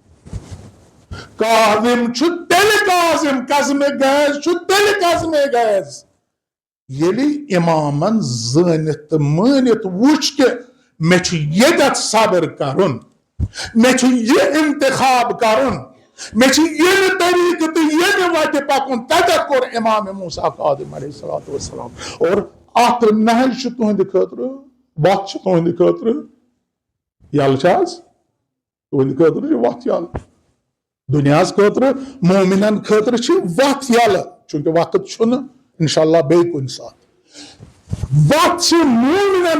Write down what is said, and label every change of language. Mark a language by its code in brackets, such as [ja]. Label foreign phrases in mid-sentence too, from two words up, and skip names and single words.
[ks] کاظم چھُ تیٚلہِ کاظم قزمِ گیز چھُ تیٚلہِ قزمِ گیز ییٚلہِ اِمامن زٲنِتھ تہٕ مٲنِتھ وُچھ کہِ مےٚ چھُ ییٚتٮ۪تھ صبر کرُن مےٚ چھُ یہِ انتخاب کرُن مےٚ چھُ ییٚمہِ طریٖقہٕ تہٕ ییٚمہِ وتہِ پکُن تتٮ۪تھ کوٚر امام موسیٰ کاظم [ar] علیہ الصلاۃ والسلام [ks] اور اتھ نہج چھُ تُہنٛدِ خٲطرٕ وتھ چھِ تُہنٛدِ خٲطرٕ یلہٕ چھِ حظ تُہنٛدِ خٲطرٕ چھِ وتھ یلہٕ دُنیاہس خٲطرٕ مومِنن خٲطرٕ چھِ وتھ یلہٕ چوٗنکہِ وقت چھُنہٕ [ar] انشاء اللہ [ks] بیٚیہِ کُنہِ ساتہٕ وتھ چھِ مومِنن